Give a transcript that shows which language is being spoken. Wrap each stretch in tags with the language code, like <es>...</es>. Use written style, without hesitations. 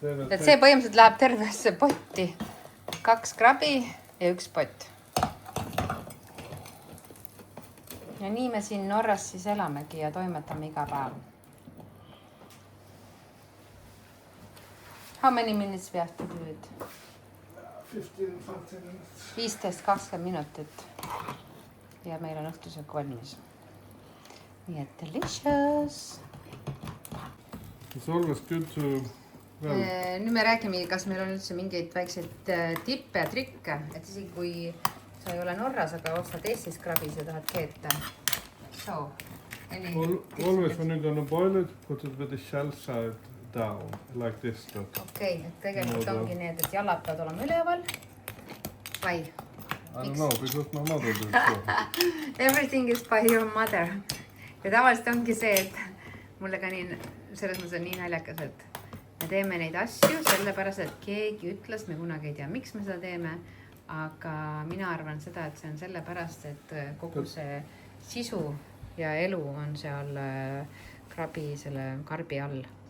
<et>Et see põhimõtteliselt läheb tervesse potti. 2 krabi ja 1 pott. Ja nii me siin Norras siis elamegi ja toimetame iga päev.</et> <en>How many minutes we have to do it? 15-20 minutes.</en> <et>15-20 minutit. Ja meil on õhtusöök valmis. Nii et delicious.</et> <en>It's always good to...</en> <et>Nüüd me räägime, kas meil on üldse mingeid väikseid tippe ja trikke, et isegi kui sa ei ole Norras, aga ostad Eestis krabis ja tahad keeta.</et> <en>So, always when you're gonna boil it, put it with the shell side down, like this.</en> <et>Okei, et tegelikult ongi need, et jalad peavad olema üleval. Vai?</et> <en>I don't know, because my mother did so. Everything is by your mother.</en> <et>Ja tavaliselt ongi see, et mulle ka nii, selles mõttes on nii naljakas, et me teeme neid asju sellepärast, et keegi ütles, me kunagi ei tea, miks me seda teeme, aga mina arvan seda, et see on sellepärast, et kogu see sisu ja elu on seal selle karbi all.</et>